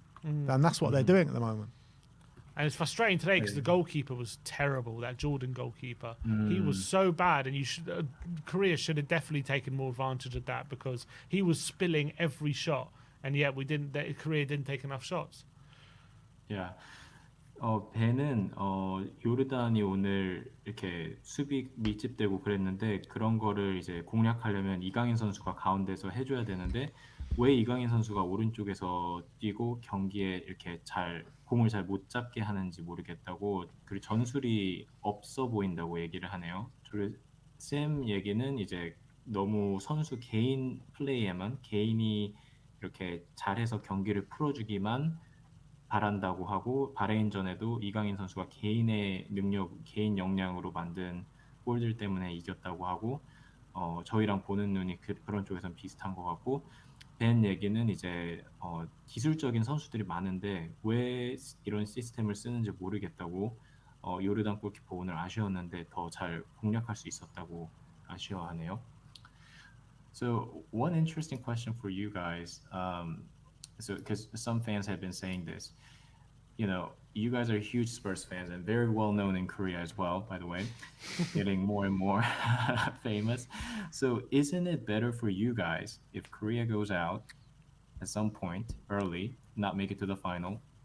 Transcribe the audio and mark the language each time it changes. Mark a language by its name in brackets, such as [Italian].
[English] And that's what they're doing at the moment. And it's frustrating today because the goalkeeper was terrible, that Jordan goalkeeper. He was so bad, and Korea should have definitely taken more advantage of that because he was spilling every shot, and yet Korea didn't take enough shots. Yeah. [Korean] 배는 요르단이 오늘 이렇게 수비 밀집되고 그랬는데 그런 거를 이제 공략하려면 이강인 선수가 가운데서 해줘야 되는데 왜 이강인 선수가 오른쪽에서 뛰고 경기에 이렇게 공을 잘 못 잡게 하는지 모르겠다고, 그리고 전술이 없어 보인다고 얘기를 하네요. 쌤 얘기는 이제 너무 선수 개인 플레이에만, 개인이 이렇게 잘해서 경기를 풀어주기만 바란다고 하고, 바레인전에도 이강인 선수가 개인의 능력, 개인 역량으로 만든 골들 때문에 이겼다고 하고, 저희랑 보는 눈이 그런 쪽에선 비슷한 것 같고, 벤 얘기는 이제 기술적인 선수들이 많은데 왜 이런 시스템을 쓰는지 모르겠다고, 요르단 골키퍼 오늘 아쉬웠는데 더 잘 공략할 수 있었다고 아쉬워하네요. [English] So one interesting question for you guys, so because some fans have been saying this, you guys are huge Spurs fans and very well known in Korea as well, by the way, getting more and more famous. So isn't it better for you guys if Korea goes out at some point early, not make it to the final?